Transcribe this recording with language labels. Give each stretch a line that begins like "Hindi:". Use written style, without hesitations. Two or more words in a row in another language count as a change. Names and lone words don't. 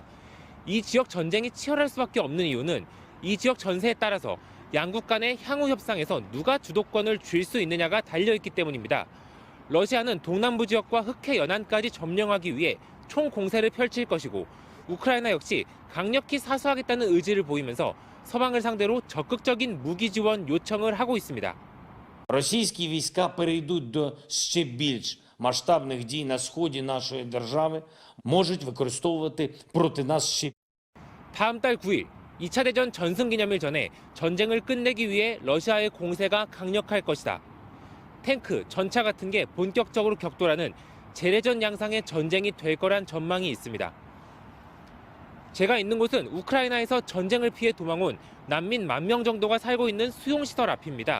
Korean: 이 지역 전쟁이 치열할 수밖에 없는 이유는 이 지역 전세에 따라서 양국 간의 향후 협상에서 누가 주도권을 쥘 수 있느냐가 달려있기 때문입니다. 러시아는 동남부 지역과 흑해 연안까지 점령하기 위해 총공세를 펼칠 것이고 우크라이나 역시 강력히 사수하겠다는 의지를 보이면서 서방을 상대로 적극적인 무기 지원 요청을 하고 있습니다.
Ukrainian: Російські війська перейдуть до ще більш масштабних дій на сході нашої держави, можуть використовувати проти нас ще.
Korean: 다음 달 9일 2차 대전 전승기념일 전에 전쟁을 끝내기 위해 러시아의 공세가 강력할 것이다. 탱크, 전차 같은 게 본격적으로 격돌하는 재래전 양상의 전쟁이 될 거란 전망이 있습니다. 제가 있는 곳은 우크라이나에서 전쟁을 피해 도망온 난민 10,000명 정도가 살고 있는 수용시설 앞입니다.